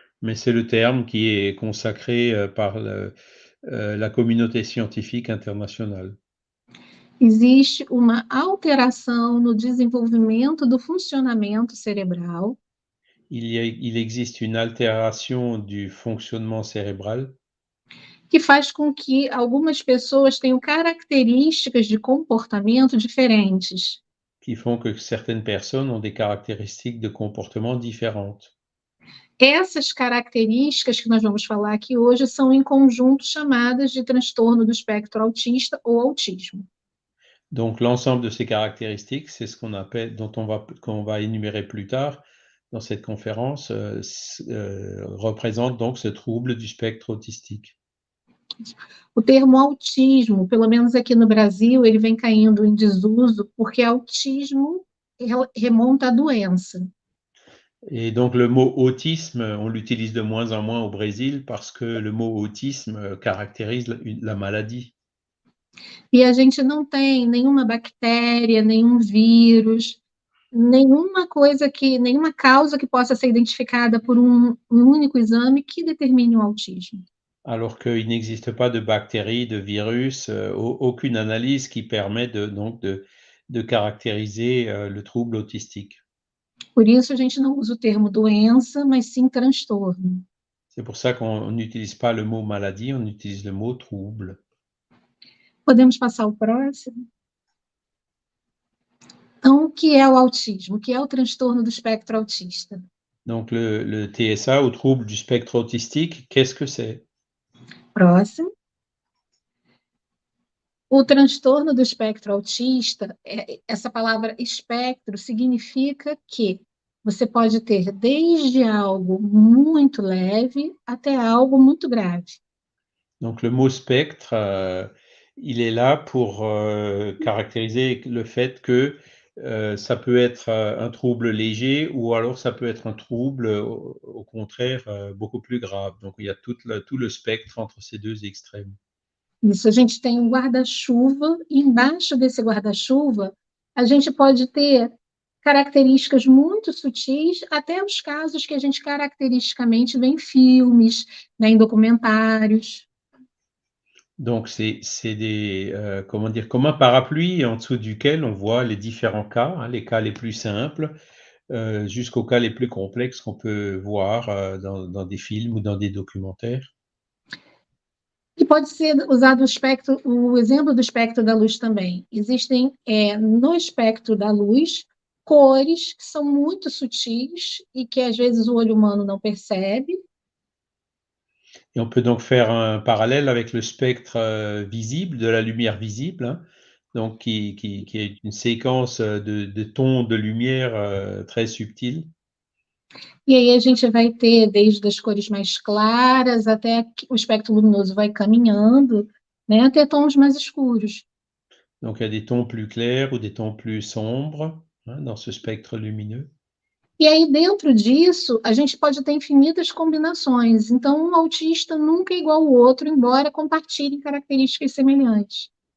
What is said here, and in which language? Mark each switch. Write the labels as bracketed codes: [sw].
[fr] Mais c'est le terme qui est consacré par la communauté scientifique internationale. [pt] Existe uma alteração no desenvolvimento do funcionamento cerebral. [fr] Il existe une altération du fonctionnement cérébral [pt] que faz com que algumas pessoas tenham características de comportamento diferentes. [fr] qui font que certaines personnes ont des caractéristiques de comportement différentes. [pt] Essas características que nós vamos falar aqui hoje são em conjunto chamadas de transtorno do espectro autista ou autismo. [fr] Donc l'ensemble de ces caractéristiques, c'est ce qu'on appelle, qu'on va énumérer plus tard dans cette conférence, représente donc ce trouble du spectre autistique. [pt] O termo autismo, pelo menos aqui no Brasil, ele vem caindo em desuso porque autismo remonta à doença. [fr] Et donc le mot autisme, on l'utilise de moins en moins au Brésil parce que le mot autisme caractérise la maladie. [pt] E a gente não tem nenhuma bactéria, nenhum vírus, nenhuma causa que possa ser identificada por um único exame que determine o autismo. [fr] Alors qu'il n'existe pas de bactéries, de virus, aucune analyse qui permet de caractériser le trouble autistique. [pt] Por isso a gente não usa o termo doença, mas sim transtorno. [fr] C'est pour ça qu'on n'utilise pas le mot maladie, on utilise le mot trouble. [pt] Podemos passar ao próximo? Então, o que é o autismo? O que é o transtorno do espectro autista? [fr] Donc le TSA ou trouble du spectre autistique, qu'est-ce que c'est? [pt] Próximo. O transtorno do espectro autista, essa palavra espectro significa que você pode ter desde algo muito leve até algo muito grave. [fr] Donc le mot spectre, il est là pour caractériser le fait que ça peut être un trouble léger ou alors ça peut être un trouble au contraire beaucoup plus grave. Donc il y a tout le spectre entre ces deux extrêmes. [pt] Isso, a gente tem um guarda-chuva, e embaixo desse guarda-chuva, a gente pode ter características muito sutis, até os casos que a gente caracteristicamente vê em filmes, né, em documentários. [fr] Donc c'est des comment dire, comme un parapluie en dessous duquel on voit les différents cas, hein, les cas les plus simples, jusqu'aux cas les plus complexes qu'on peut voir dans des films ou dans des documentaires. [pt] E pode ser usado o exemplo do espectro da luz também. Existem, no espectro da luz, cores que são muito sutis e que às vezes o olho humano não percebe. [fr] Et on peut donc faire un parallèle avec le spectre visible, de la lumière visible, hein, donc qui est une séquence de tons de lumière très subtils. [pt] E aí a gente vai ter desde as cores mais claras até que o espectro luminoso vai caminhando, né, até tons mais escuros. [fr] Donc il y a des tons plus clairs ou des tons plus sombres, hein, dans ce spectre lumineux. [pt] E aí dentro disso, a gente pode ter infinitas combinações. Então, um autista nunca é igual ao outro, embora compartilhem características semelhantes.